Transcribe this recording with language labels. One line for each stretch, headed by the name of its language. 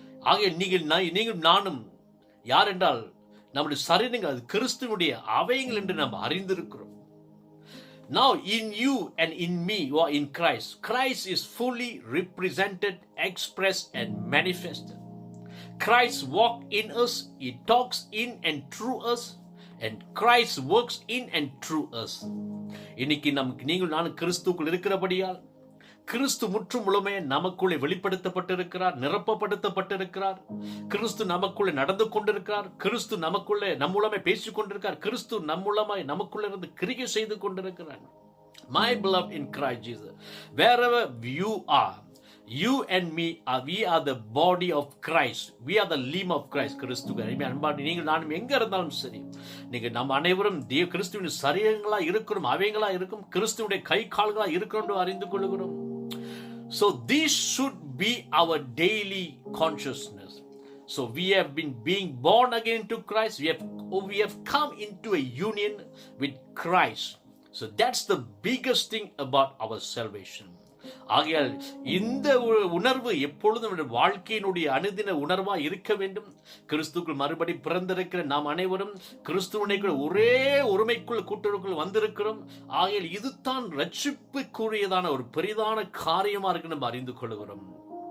Tamil: ஆகிய நீங்கள் நானும் யார் என்றால் நம்முடைய சரீரங்கள் அது கிறிஸ்துவனுடைய அவயங்கள் என்று நாம் அறிந்திருக்கிறோம்.
English: Now in you and in me who are in Christ, Christ is fully represented, expressed and manifested. Christ walks in us, he talks in and through us, and Christ works in and through us.
Tamil: இன்னைக்கு நீங்கள் நான் கிறிஸ்துக்குள் இருக்கிறபடியால் கிறிஸ்து முற்றும் முழுமையாக நமக்குள்ளே வெளிப்படுத்தப்பட்டிருக்கிறார், நிரப்பப்படுத்தப்பட்டிருக்கிறார். கிறிஸ்து நமக்குள்ளே நடந்து கொண்டிருக்கிறார். கிறிஸ்து நமக்குள்ளே நம்மூலமே பேசிக் கொண்டிருக்கிறார். கிறிஸ்து நம்மூலமாய் நமக்குள்ளே இருந்து கிரியை செய்து கொண்டிருக்கிறார்.
English: My beloved in Christ Jesus, wherever you are, You and me we are the body of Christ. We are the limb of Christ.
Tamil: கிறிஸ்துவின் அன்பான நீங்கள் நானும் எங்க இருந்தாலும் சரி, நீங்க நம்ம அனைவரும் கிறிஸ்துவின் சரீரங்களா இருக்கிறோம், அவைகளா இருக்கும், கிறிஸ்துவுடைய கை கால்களா இருக்கிறோம் என்று அறிந்து கொள்கிறோம்.
English: So this should be our daily consciousness. So we have been being born again to Christ. We have come into a union with Christ. So that's the biggest thing about our salvation.
Tamil: ஆகையால் இந்த உணர்வு எப்பொழுதும் நம்முடைய வாழ்க்கையினுடைய அனுதின உணர்வா இருக்க வேண்டும். கிறிஸ்துக்குள் மறுபடி பிறந்திருக்கிற நாம் அனைவரும் கிறிஸ்துவனை ஒரே ஒருமைக்குள் கூட்டுறவுக்குள் வந்திருக்கிறோம். ஆகையால் இதுதான் ரட்சிப்புக்குரியதான ஒரு பெரிதான காரியமா இருக்கு நம்ம அறிந்து கொள்கிறோம்.